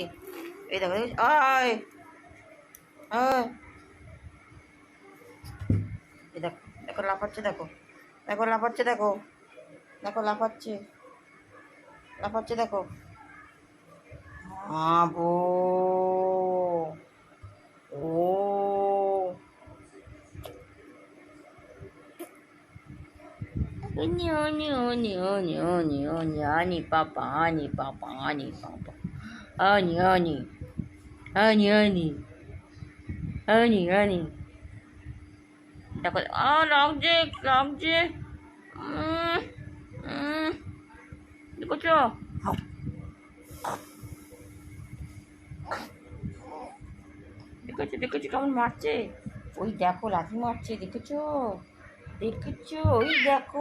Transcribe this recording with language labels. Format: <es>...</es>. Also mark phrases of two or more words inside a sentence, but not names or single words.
<bn>এই দেখো আয় আয়, এই দেখো দেখো লাফাচ্ছে, দেখো দেখো লাফাচ্ছে, দেখো দেখো লাফাচ্ছে লাফাচ্ছে, দেখো আবো ও Oni, oni, oni, oni, oni, oni, ani, papa, ani, papa, ani, papa. Ani, ani, ani, ani, ani, ani. দেখো লাগছে লাগছে, দেখছো দেখেছো দেখেছো কেমন মারছে। ওই দেখো লাঠি মারছে, দেখেছো দেখেছো, ওই দেখো।</bn>